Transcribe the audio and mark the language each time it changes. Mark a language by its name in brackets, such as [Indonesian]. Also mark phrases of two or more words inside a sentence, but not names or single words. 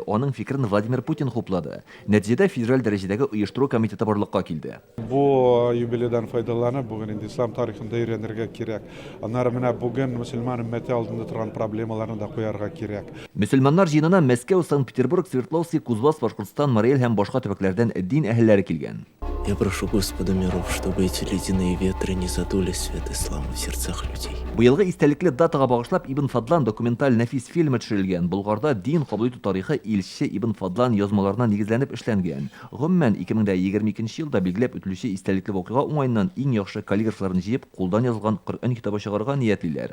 [Tatar] Аның фикерен Владимир Путин хуплады. Нәтиҗәдә федераль дәрәҗәдәге оештыру комитеты барлыкка килде. Бу юбилейдан файдаланып, бүген инде ислам тарихында өйрәнергә кирәк. Аннары менә бүген мөселман өммәте алдында торган проблемаларны да куярга кирәк. Мөселманнар җыенына Мәскәү, Санкт-Петербург, Свердловск, Кузбасс, Башкортстан, Марий һәм башка төбәкләрдән дин әһелләре килгән. [Russian] Я прошу Господа миров, чтобы эти ледяные ветры не задули свет ислама в сердцах людей. [Tatar] Быелгы истәлекле датага багышлап Ибн Фадлан документаль нәфис фильмы төшерелгән. Булгарда дин кабул итү тарихы илче Ибн Фадлан язмаларына нигезләнеп эшләнгән. Гомумән 2022 елда билгеләп үтелүче истәлекле вакыйга уңайыннан иң яхшы каллиграфларын җыеп, кулдан язылган Коръән китабы чыгарга ниятлиләр.